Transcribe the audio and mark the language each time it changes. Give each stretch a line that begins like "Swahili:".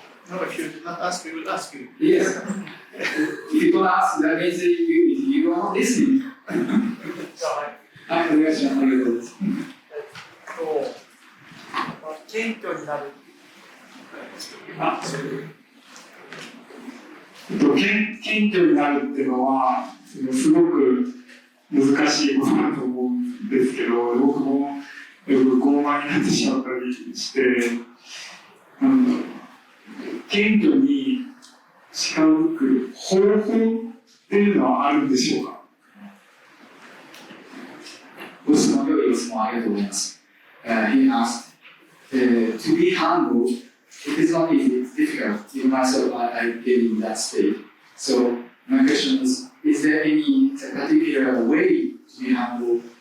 English: No, if you did not ask, we will ask you. Yes. If you don't ask, that means you are not listening.
Japanese: はい、お願いします。ありがとうございます。謙虚になる。謙虚になるっていうのはすごく難しいことだと思うんですけど、僕もよく傲慢になってしまったりして、謙虚に近づく方法っていうのはあるんでしょうか？ご質問、良いご質問ありがとうございます。
English: He asked, to be humble, it is not easy, it's difficult. Even myself, I've been in that state. So, my question is there any particular way to be humble?